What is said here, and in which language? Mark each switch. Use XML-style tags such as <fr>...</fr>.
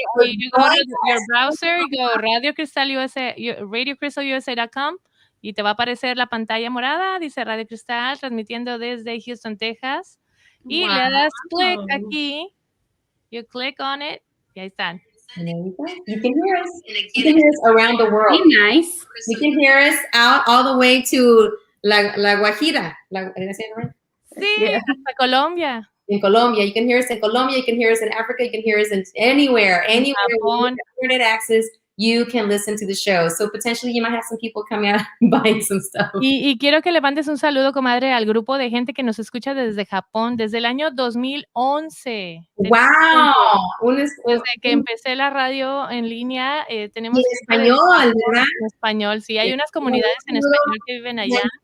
<en>You go to your browser, you go Radio Crystal USA, RadioCrystalUSA.com.</en> <es>y te va a aparecer la pantalla morada, dice Radio Cristal, transmitiendo desde Houston, Texas. Y le das clic aquí,</es> <en>you click on it,</en> <es>y ahí están.</es> <en>And there you go. You can hear us. You can hear us around the world. Very nice. You can hear us out all the way to La Guajira. ¿Did I say it right?</en> <es>Sí, hasta Colombia.</es> <en>In Colombia. You can hear us in Colombia. You can hear us in Africa. You can hear us in anywhere. Anywhere with internet access, you can listen to the show. So potentially you might have some people coming out buying some stuff.</en> <es>Y quiero que le mandes un saludo, comadre, al grupo de gente que nos escucha desde Japón, desde el año 2011. ¡Wow! Desde que empecé la radio en línea, tenemos... En español, ¿verdad? En español, sí. Hay unas comunidades en español que viven allá.</es>